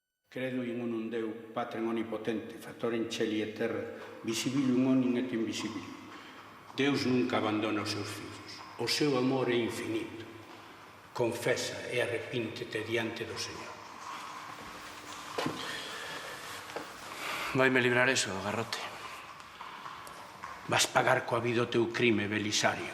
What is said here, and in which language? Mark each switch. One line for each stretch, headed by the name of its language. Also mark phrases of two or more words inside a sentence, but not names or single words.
Latin: Credo in un Deu, Patrem onipotente, Factorem celi e terra, visibilium omnium et invisibilium.
Galician: Deus nunca abandona os seus fillos. O seu amor é infinito. Confesa e arrepíntete diante do Señor. Vaime librar eso, garrote. Vas pagar coa vida o teu crime, Belisario.